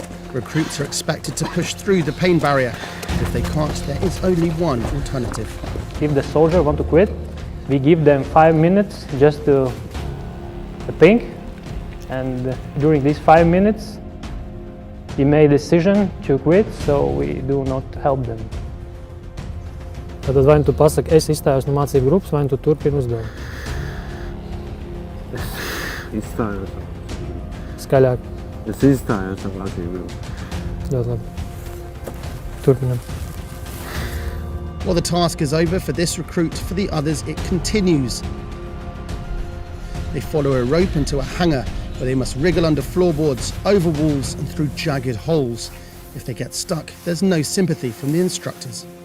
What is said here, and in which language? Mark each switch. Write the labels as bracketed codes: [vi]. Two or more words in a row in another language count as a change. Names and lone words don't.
[en] Recruits are expected to push through the pain barrier. But if they can't, there is only one alternative. If the soldier wants to quit, we give them 5 minutes just to think, and during these 5 minutes he made a decision to quit, so we do not help them. [lv] Tad vai nu tu pasaki, es izstājos no mācību grupas, vai nu tu turpini uzdevumu? Es izstājos. Skaļāk. Es izstājos no mācību grupas. Ļoti labi. Turpinam. [en] While the task is over for this recruit, for the others it continues. They follow a rope into a hangar where they must wriggle under floorboards, over walls and through jagged holes. If they get stuck, there's no sympathy from the instructors.